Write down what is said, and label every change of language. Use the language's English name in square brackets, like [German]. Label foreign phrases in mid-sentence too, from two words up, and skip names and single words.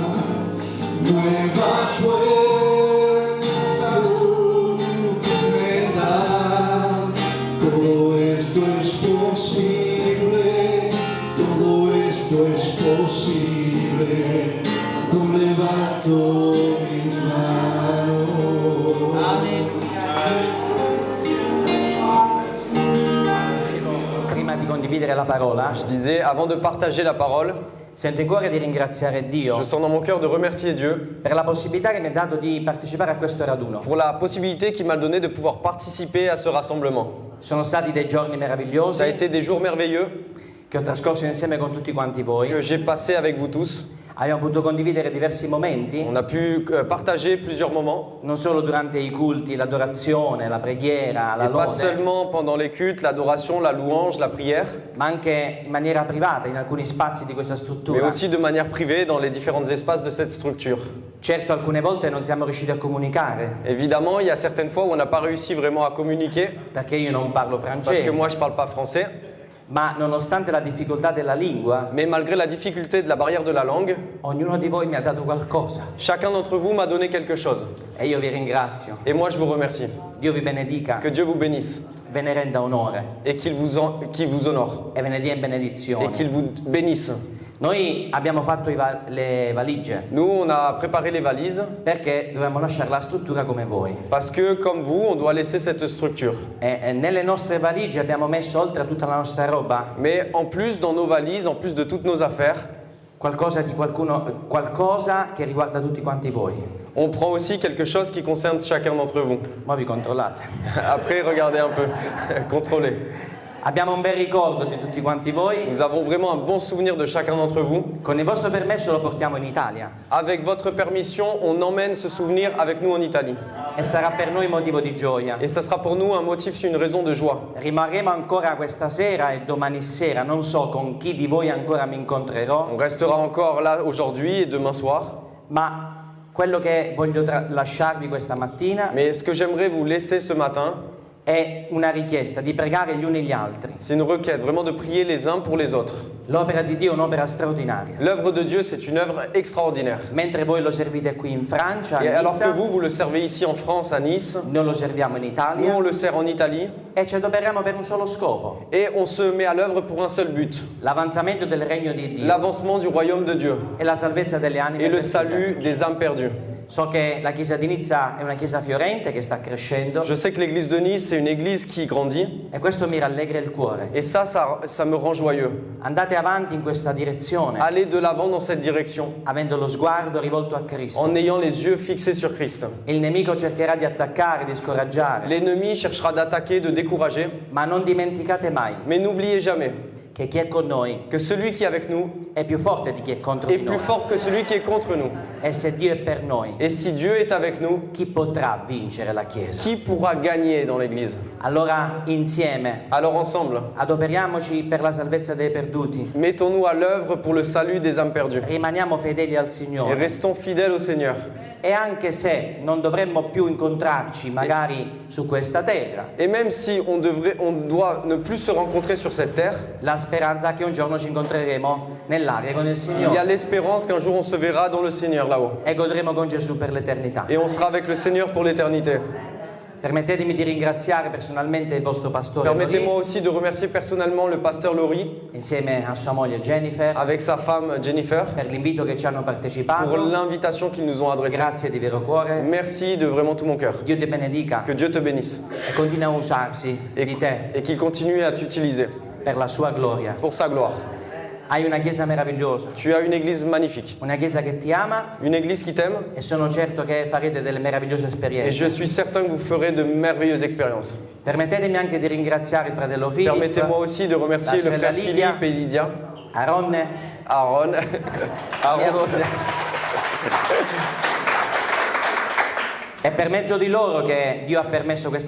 [Spanish] Nuevas fuerzas tú me das. Todo esto es posible, todo esto es posible. Cuando levanto mis manos. [Italian] Prima di condividere la parola, [French] Je disais, avant de partager la parole, [Italian] sento il cuore di ringraziare Dio [French] je sens dans mon cœur de remercier Dieu [Italian] per la possibilità che mi ha dato di partecipare a questo raduno. [French] pour la possibilité qu'il m'a donnée de pouvoir participer à ce rassemblement. [Italian] Sono stati dei giorni [French] Ça a [Italian] meravigliosi [French] été des jours merveilleux [Italian] che ho trascorso insieme con tutti quanti voi. [French] que j'ai passés avec vous tous. [Italian] Abbiamo potuto condividere diversi momenti, [French] On a pu partager plusieurs moments, [Italian] non solo durante i culti, l'adorazione, la preghiera, la [French] et pas [Italian] lode, [French] seulement pendant les cultes, l'adoration, la louange, la prière, [Italian] ma anche in maniera privata in alcuni spazi di questa [French] mais [Italian] struttura. [French] aussi de manière privée dans les différents espaces de cette structure. [Italian] Certo, alcune volte non siamo riusciti a comunicare, [French] Évidemment, il y a certaines fois où on n'a pas réussi vraiment à communiquer, [Italian] perché io non parlo [French] parce que [Italian] francese, [French] moi je parle pas français, [Italian] ma nonostante la difficoltà della lingua, [French] mais malgré la difficulté de la barrière de la langue, [Italian] ognuno di voi mi ha dato qualcosa [French] chacun d'entre vous m'a donné quelque chose. [Italian] e io vi ringrazio. [French] Et moi je vous remercie. [Italian] Dio vi benedica, [French] Que Dieu vous bénisse [Italian] ve ne renda onore [French] et qu'il vous honore [Italian] e ve ne dia in [French] et [Italian] benedizione. [French] qu'il vous bénisse. [Italian] Noi abbiamo fatto le valigie [French] Nous, on a préparé les valises [Italian] perché dovevamo lasciare la struttura come voi. [French] parce que, comme vous, on doit laisser cette structure. [Italian] E nelle nostre valigie abbiamo messo, oltre a tutta la nostra roba, [French] Mais en plus, dans nos valises, en plus de toutes nos affaires, [Italian] qualcosa che riguarda tutti quanti voi. [French] on prend aussi quelque chose qui concerne chacun d'entre vous. [Italian] Ma vi controllate. [French] Après, regardez un peu, contrôlez. [Italian] Abbiamo un bel ricordo di tutti quanti voi. [French] Nous avons vraiment un bon souvenir de chacun d'entre vous. [Italian] Con il vostro permesso lo portiamo in Italia [French] Avec votre permission, on emmène ce souvenir avec nous en Italie. [Italian] e sarà per noi motivo di gioia. [French] Et ça sera pour nous un motif, une raison de joie. [Italian] Rimarremo ancora questa sera e domani sera, non so con chi di voi ancora mi incontrerò, [French] On restera encore là aujourd'hui et demain soir. [Italian] ma quello che voglio lasciarvi questa mattina [French] Mais ce que j'aimerais vous laisser ce matin, [Italian] è una richiesta di pregare gli uni gli altri. [French] c'est une requête, vraiment de prier les uns pour les autres. [Italian] L'opera di Dio è un'opera straordinaria. [French] L'œuvre de Dieu, c'est une œuvre extraordinaire. [Italian] Mentre voi lo servite qui in Francia, [French] Et [Italian] a [French] alors que [Italian] Nizza, [French] vous le servez ici en France, à Nice, [Italian] noi lo serviamo in [French] nous [Italian] Italia [French] on le sert en Italie, [Italian] e ci adoperiamo per un solo scopo: [French] et on se met à l'œuvre pour un seul but, [Italian] l'avanzamento del regno di Dio [French] l'avancement du royaume de Dieu [Italian] e la salvezza delle anime [French] et le [Italian] perdute. [French] salut des âmes perdues. [Italian] So che la chiesa di Nizza è una chiesa fiorente che sta crescendo [French] Je sais que l'église de Nice, c'est une église qui grandit, [Italian] e questo mi rallegra il cuore. [French] et ça me rend joyeux. [Italian] Andate avanti in questa direzione, [French] Allez de l'avant dans cette direction, [Italian] avendo lo sguardo rivolto a Cristo. [French] en ayant les yeux fixés sur Christ. [Italian] Il nemico cercherà di attaccare, di scoraggiare, [French] L'ennemi cherchera d'attaquer, de décourager, [Italian] ma non dimenticate mai [French] mais n'oubliez jamais [Italian] che chi è con noi [French] que celui qui est avec nous [Italian] è più forte di chi è contro [French] est [Italian] di [French] plus [Italian] noi. [French] fort que celui qui est contre nous. [Italian] E se Dio è per noi, [French] Et si Dieu est avec nous, [Italian] chi potrà vincere la Chiesa? [French] qui pourra gagner dans l'église? [Italian] Allora insieme [French] Alors ensemble, [Italian] adoperiamoci per la salvezza dei perduti, [French] mettons-nous à l'œuvre pour le salut des âmes perdues [Italian] rimaniamo fedeli al [French] et [Italian] Signore. [French] restons fidèles au Seigneur. [Italian] E anche se non dovremmo più incontrarci magari su questa terra, [French] Et même si on doit ne plus se rencontrer sur cette terre, [Italian] la speranza è che un giorno ci incontreremo nell'aria con il [French] il y a [Italian] Signore [French] l'espérance qu'un jour on se verra dans le Seigneur là-haut. [Italian] e godremo con Gesù per l'eternità. [French] Et on sera avec le Seigneur pour l'éternité. [Italian] Permettetemi di ringraziare personalmente il vostro pastore [French] Permettez-moi [Italian] Lori, [French] aussi de remercier personnellement le pasteur Laurie [Italian] insieme a sua moglie Jennifer, [French] avec sa femme Jennifer [Italian] per l'invito che ci hanno [French] pour [Italian] partecipato. [French] l'invitation qu'ils nous ont adressée. [Italian] Grazie di vero cuore. [French] Merci de vraiment tout mon cœur. [Italian] Dio ti benedica [French] Que Dieu te bénisse [Italian] e continua a usarsi di te [French] et qu'il continue à t'utiliser [Italian] per la sua gloria. [French] pour sa gloire. [Italian] Hai una chiesa meravigliosa, [French] Tu as une église magnifique, [Italian] una chiesa che ti ama [French] une église qui t'aime, [Italian] e sono certo che farete delle meravigliose [French] et [Italian] esperienze. [French] je suis certain que vous ferez de merveilleuses expériences. [Italian] Permettetemi anche di ringraziare il fratello Filippo, [French] Permettez-moi aussi de remercier [Italian] la [French] le [Italian] sorella [French] frère [Italian] Lydia, [French] Philippe et Lydia, [Italian] Aaron, [French] Aaron, [Italian] mia [French] Aaron. [Italian] voce. È per mezzo di loro che Dio ha permesso questa